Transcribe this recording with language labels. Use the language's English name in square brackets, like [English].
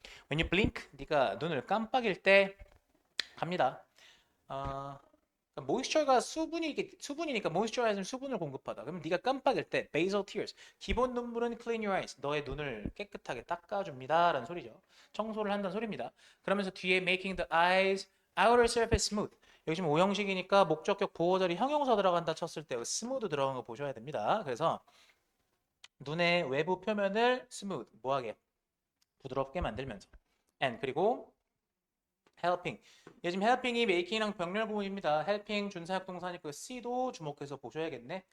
[English] When you blink, [Korean] 네가 눈을 깜빡일 때 갑니다. 모이스처가 수분이니까 모이스처라이즈는 수분을 공급하다. 그럼 네가 깜빡일 때 [English] basal tears, [Korean] 기본 눈물은 [English] clean your eyes, [Korean] 너의 눈을 깨끗하게 닦아줍니다라는 소리죠. 청소를 한다는 소리입니다. 그러면서 뒤에 [English] making the eyes outer surface smooth. [Korean] 여기 지금 오형식이니까 목적격 보호절이 형용사 들어간다 쳤을 때 smooth 들어간 거 보셔야 됩니다. 그래서 눈의 외부 표면을 smooth, 뭐하게 부드럽게 만들면서 and 그리고 helping. 얘 지금 helping이 making이랑 병렬 구문입니다. helping 준사역 동사니까 C도 주목해서 보셔야겠네.